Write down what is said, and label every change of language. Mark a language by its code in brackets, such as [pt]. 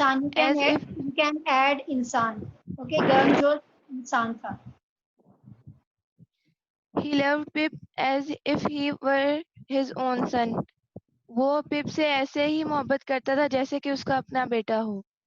[en] you can add انسان. [ur] Okay, گرم جوش انسان تھا. [en] He loved Pip as if he were his own son. [ur] وہ پپ سے ایسے ہی محبت کرتا تھا جیسے کہ اس کا اپنا بیٹا ہو.